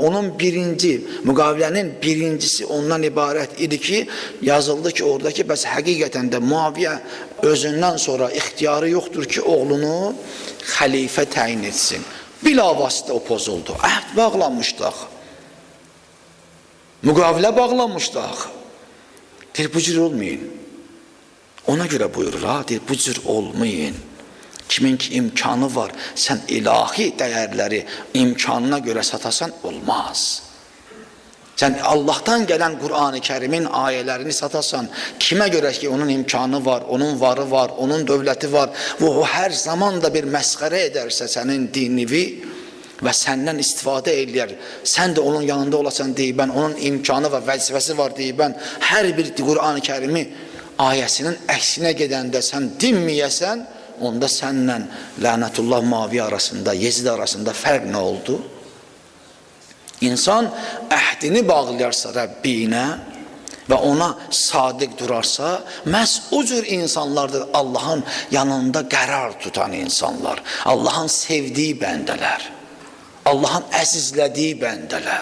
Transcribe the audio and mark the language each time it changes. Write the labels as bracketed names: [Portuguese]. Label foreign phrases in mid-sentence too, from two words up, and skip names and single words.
[Azerbaijani] Onun müqavilənin birincisi ondan ibarət idi ki, yazıldı ki oradakı bəs həqiqətən də Muaviyyə özündən sonra ixtiyarı yoxdur ki, oğlunu xəlifə təyin etsin. Bilavasitə o pozuldu. Əhd bağlanmışdıq. Müqavilə bağlanmışdıq. Deyir, bu cür olmayın. Ona görə buyurur, deyir, bu cür olmayın. [Turkish] Kimin ki imkanı var, sen ilahi değerleri imkanına göre satasan olmaz. Sen Allah'tan gelen Kur'an-ı Kerim'in ayelerini satasan, kime göre ki onun imkanı var, onun varı var, onun dövleti var, o her zaman da bir məskərə ederse senin dinini ve senden istifade eder, sen de onun yanında olasan deyib ben, onun imkanı ve vəzifəsi var deyib ben, her bir Kur'an-ı Kerim'i ayesinin əksine gedəndə sen dinməyəsən, [Azerbaijani] onda sənlə lənətullah Muaviyyə arasında, Yezid arasında fərq nə oldu? İnsan əhdini bağlayarsa Rəbbinə və ona sadiq durarsa, məhz o cür insanlardır Allahın yanında qərar tutan insanlar, Allahın sevdiyi bəndələr, Allahın əzizlədiyi bəndələr.